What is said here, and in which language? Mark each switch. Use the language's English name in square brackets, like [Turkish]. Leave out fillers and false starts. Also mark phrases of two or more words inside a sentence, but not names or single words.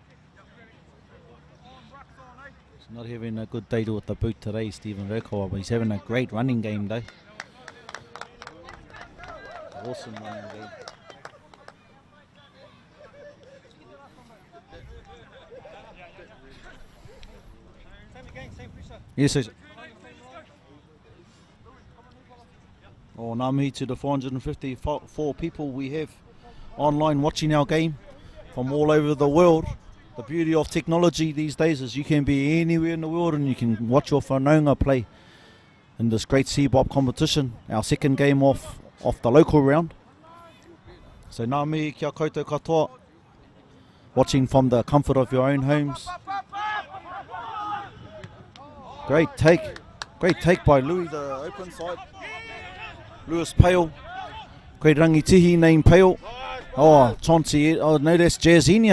[English] He's not having a good day with the boot today, Stephen Rokawa, but he's having a great running game though. Awesome running game. Yes, yes. Oh, [Māori] ngā mihi [English] to the 454 people we have online watching our game from all over the world. The beauty of technology these days is you can be anywhere in the world and you can watch your whanaunga play in this great CBOP competition, our second game off the local round. [Māori] So ngā mihi kia koutou katoa, [English] watching from the comfort of your own homes. Great take by Louis, the open side. Lewis Pale. Great rangitihi named Pale. Oh, Chauncey, oh no, that's Jazinia.